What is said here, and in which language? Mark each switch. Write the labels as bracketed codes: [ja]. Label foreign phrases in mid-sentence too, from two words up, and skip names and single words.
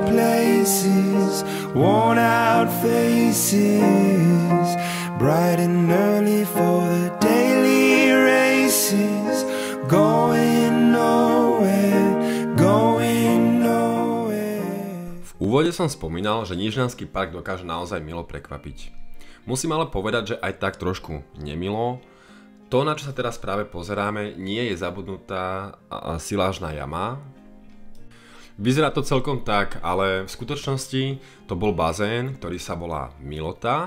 [en] places, worn out faces, bright and early for the daily races, going nowhere, going nowhere. [sk] V úvode som spomínal, že Nižňanský park dokáže naozaj milo prekvapiť. Musím ale povedať, že aj tak trošku nemilo. To, na čo sa teraz práve pozeráme, nie je zabudnutá silážna jama. Vyzerá to celkom tak, ale v skutočnosti to bol bazén, ktorý sa volá Milota.